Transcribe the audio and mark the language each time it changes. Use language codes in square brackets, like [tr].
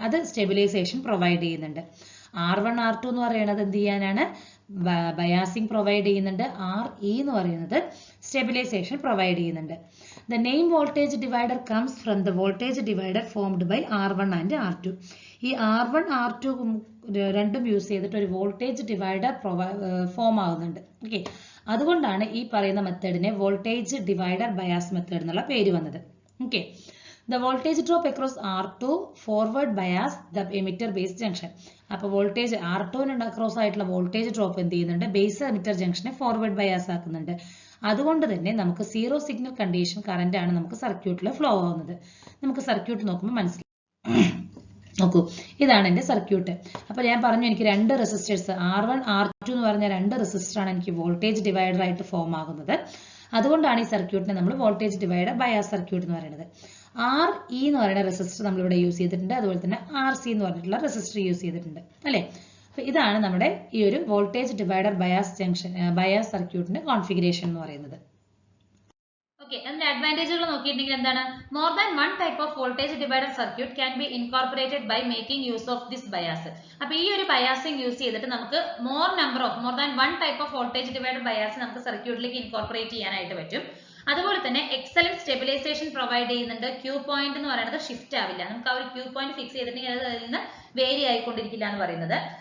[ml] അത് stabilisation provide ചെയ്യുന്നുണ്ട്. R1 R2 എന്ന് പറയുന്നത് എന്ത് ചെയ്യാനാണ്? ബയാസിംഗ് പ്രൊവൈഡ് ചെയ്യുന്നുണ്ട്. RE എന്ന് പറയുന്നത് സ്റ്റെബിലൈസേഷൻ പ്രൊവൈഡ് ചെയ്യുന്നുണ്ട്. [en] The name voltage divider comes from the voltage divider formed by R1 and R2. [ml] ഈ R1 R2 രണ്ടും യൂസ് ചെയ്തിട്ട് ഒരു വോൾട്ടേജ് ഡിവൈഡർ ഫോം ആവുന്നുണ്ട്. ഓക്കെ, അതുകൊണ്ടാണ് ഈ പറയുന്ന മെത്തേഡിനെ വോൾട്ടേജ് ഡിവൈഡർ ബയാസ് മെത്തേഡ് എന്നുള്ള പേര് വന്നത്. [en] Okay, the voltage drop across R2 forward bias the emitter base junction. [ml] അപ്പോൾ വോൾട്ടേജ് R2 അക്രോസ് ആയിട്ടുള്ള വോൾട്ടേജ് ഡ്രോപ്പ് എന്ത് ചെയ്യുന്നുണ്ട്? ബേസ് എമിറ്റർ ജംഗ്ഷനെ ഫോർവേഡ് ബയാസ് ആക്കുന്നുണ്ട്. അതുകൊണ്ട് തന്നെ നമുക്ക് സീറോ സിഗ്നൽ കണ്ടീഷൻ കറന്റ് ആണ് നമുക്ക് സർക്യൂട്ടിൽ ഫ്ലോ ആവുന്നത്. നമുക്ക് സർക്യൂട്ട് നോക്കുമ്പോൾ മനസ്സിലാവും. നോക്കൂ, ഇതാണ് എൻ്റെ സർക്യൂട്ട്. അപ്പോൾ ഞാൻ പറഞ്ഞു എനിക്ക് രണ്ട് റെസിസ്റ്റേഴ്സ് R1 R2 എന്ന് പറഞ്ഞ രണ്ട് റെസിസ്റ്റർ ആണ് എനിക്ക് വോൾട്ടേജ് ഡിവൈഡർ ആയിട്ട് ഫോം ആകുന്നത്. അതുകൊണ്ടാണ് ഈ സർക്യൂട്ടിനെ നമ്മൾ വോൾട്ടേജ് ഡിവൈഡർ ബയാസ് സർക്യൂട്ട് എന്ന് പറയുന്നത്. RE എന്ന് പറയുന്ന റെസിസ്റ്റർ നമ്മൾ ഇവിടെ യൂസ് ചെയ്തിട്ടുണ്ട്. അതുപോലെ തന്നെ RC എന്ന് പറഞ്ഞിട്ടുള്ള റെസിസ്റ്റർ യൂസ് ചെയ്തിട്ടുണ്ട് അല്ലേ. അപ്പോൾ ഇതാണ് നമ്മുടെ ഈ ഒരു വോൾട്ടേജ് ഡിവൈഡർ ബയാസ് സർക്യൂട്ടിന്റെ കോൺഫിഗറേഷൻ എന്ന് പറയുന്നത്. [en] Okay, and the advantages [ml] എന്താണ്? [en] More than one type of voltage divider circuit can be incorporated by making use of this bias. [ml] അപ്പോൾ ഈ ഒരു biasing യൂസ് ചെയ്തിട്ട് നമുക്ക് [en] more than one type of voltage divider bias [ml] നമുക്ക് സർക്യൂട്ടിലേക്ക് incorporate ചെയ്യാനായിട്ട് പറ്റും. അതുപോലെ തന്നെ എക്സലന്റ് സ്റ്റെബിലൈസേഷൻ പ്രൊവൈഡ് ചെയ്യുന്നുണ്ട്. ക്യൂ പോയിന്റ് എന്ന് പറയുന്നത് ഷിഫ്റ്റ് ആവില്ല. നമുക്ക് ആ ഒരു ക്യൂ പോയിന്റ് ഫിക്സ് ചെയ്തിട്ടുണ്ടെങ്കിൽ അത് അതിൽ നിന്ന് വേരി ആയിക്കൊണ്ടിരിക്കില്ല എന്ന് പറയുന്നത്.